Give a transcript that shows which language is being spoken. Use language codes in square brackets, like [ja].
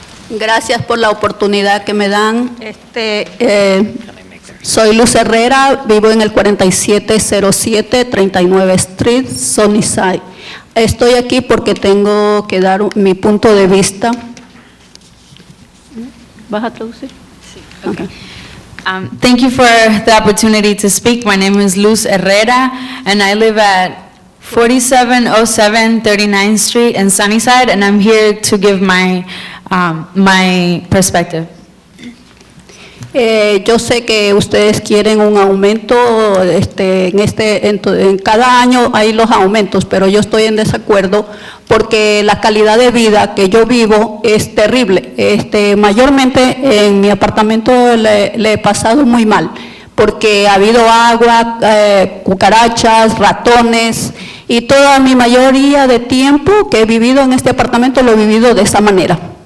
[es] Gracias por la oportunidad que me dan. Soy Luz Herrera, vivo en el 4707 39 Street, Sunnyside. Estoy aquí porque tengo que dar mi punto de vista. ¿Vas a traducir? Sí. [en] Okay. Thank you for the opportunity to speak. My name is Luz Herrera, and I live at 4707 39th Street in Sunnyside, and I'm here to give my perspective. [es] Yo sé que ustedes quieren un aumento, en cada año hay los aumentos, pero yo estoy en desacuerdo porque la calidad de vida que yo vivo es terrible. Mayormente en mi apartamento le he pasado muy mal, porque ha habido agua, cucarachas, ratones, y toda mi mayoría de tiempo que he vivido en este apartamento lo he vivido de esa manera.